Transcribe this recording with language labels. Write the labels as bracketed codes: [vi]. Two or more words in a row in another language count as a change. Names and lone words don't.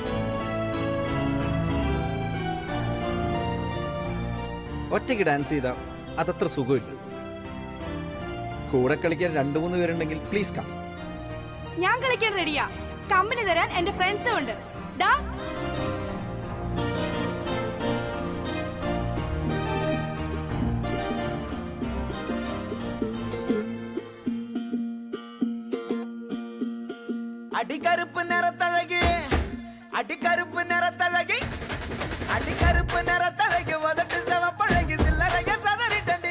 [ml] ഒറ്റയ്ക്ക് ഡാൻസ് ചെയ്താൽ അതത്ര സുഖമില്ല. കൂടെ കളിക്കാൻ 2-3 പേരുണ്ടെങ്കിൽ [en] please come. [ml] ഞാൻ കളിക്കാൻ റെഡിയാ. കമ്പനി തരാൻ എന്റെ ഫ്രണ്ട്സും ഉണ്ട്. ഡാ [ta] அடிக்கருப்பு நிறத்தழகி, அடிக்கருப்பு நிறத்தழகி, அடிக்கருப்பு நிறத்தழகி, உதட்டு சிவப்பழகி, சில்லறைய சதறிட்டண்டி,